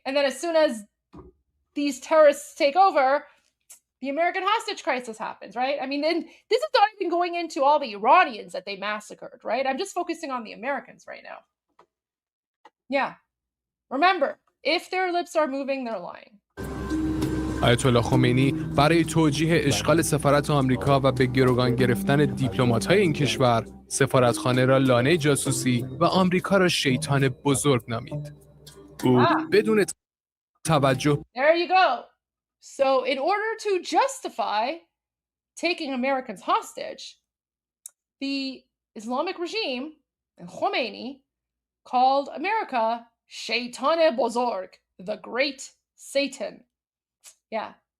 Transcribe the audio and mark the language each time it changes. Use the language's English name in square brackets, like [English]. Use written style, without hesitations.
[English] And then as soon as these terrorists take over, the American hostage crisis happens, right? I mean, then this is not even going into all the Iranians that they massacred, right? I'm just focusing on the Americans right now. Yeah. Remember, if their lips are moving, they're lying. [Persian] آیت الله خمینی برای توجیه اشغال سفارت آمریکا و به گروگان گرفتن دیپلمات‌های این کشور، سفارتخانه را لانه جاسوسی و آمریکا را شیطان بزرگ نامید. او بدون توجه [English] There you go. So in order to justify taking Americans hostage, the Islamic regime and Khomeini called America Shaitan Bozorg, the great Satan. Yeah.